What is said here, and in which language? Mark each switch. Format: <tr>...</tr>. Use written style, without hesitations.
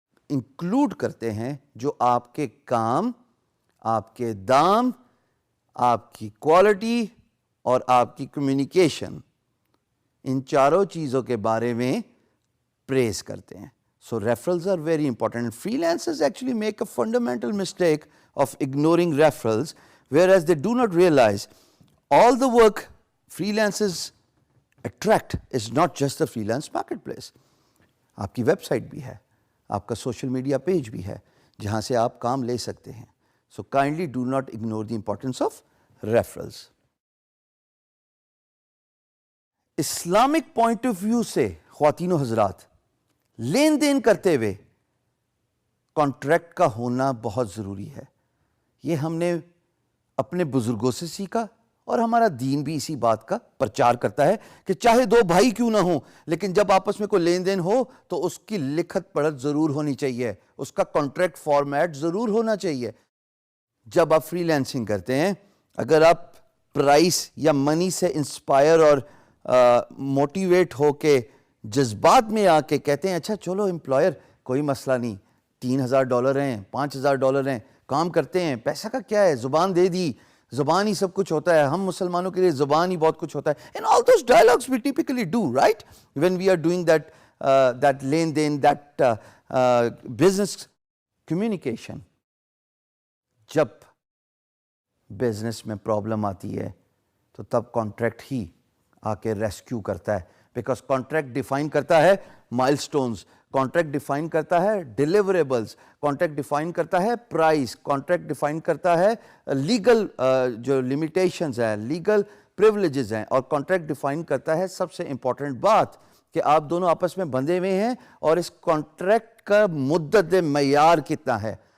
<ur>Include کرتے ہیں جو آپ کے کام، آپ کے دام، آپ کی کوالٹی اور آپ کی کمیونیکیشن، ان چاروں چیزوں کے بارے میں پریز کرتے ہیں.</ur> <en>So referrals are very important. Freelancers actually make a fundamental mistake of ignoring referrals, whereas they do not realize all the work freelancers attract is not just the freelance marketplace.</en> <ur>آپ کی web site بھی ہے، آپ کا social media page بھی ہے جہاں سے آپ کام لے سکتے ہیں.</ur> <en>So kindly do not ignore the importance of referrals.</en> <ur>Islamic point of view سے خواتین و حضرات، لین دین کرتے ہوئے کانٹریکٹ کا ہونا بہت ضروری ہے. یہ ہم نے اپنے بزرگوں سے سیکھا اور ہمارا دین بھی اسی بات کا پرچار کرتا ہے کہ چاہے دو بھائی کیوں نہ ہوں لیکن جب آپس میں کوئی لین دین ہو تو اس کی لکھت پڑھت ضرور ہونی چاہیے, اس کا کانٹریکٹ فارمیٹ ضرور ہونا چاہیے. جب آپ فری لینسنگ کرتے ہیں, اگر آپ پرائس یا منی سے انسپائر اور موٹیویٹ ہو کے جذبات میں آ کے کہتے ہیں اچھا چلو امپلائر کوئی مسئلہ نہیں, $3,000 ہیں, $5,000 ہیں, کام کرتے ہیں, پیسہ کا کیا ہے, زبان دے دی, زبان ہی سب کچھ ہوتا ہے, ہم مسلمانوں کے لیے زبان ہی بہت کچھ ہوتا ہے.</ur> <en>And all those dialogues we typically do, right? When we are doing that لین دین, that business communication.</en> <ur>جب بزنس میں پرابلم آتی ہے تو تب کانٹریکٹ ہی آ کے ریسکیو کرتا ہے, بیکاز کانٹریکٹ ڈیفائن کرتا ہے مائل سٹونز, کانٹریکٹ ڈیفائن کرتا ہے ڈیلیوریبلز, کانٹریکٹ ڈیفائن کرتا ہے پرائس, کانٹریکٹ ڈیفائن کرتا ہے لیگل جو لمیٹیشنز ہیں, لیگل پریولیجز ہیں, اور کانٹریکٹ ڈیفائن کرتا ہے سب سے امپورٹنٹ بات کہ آپ دونوں آپس میں بندھے ہوئے ہیں اور اس کانٹریکٹ کا مدت معیار کتنا ہے.</ur>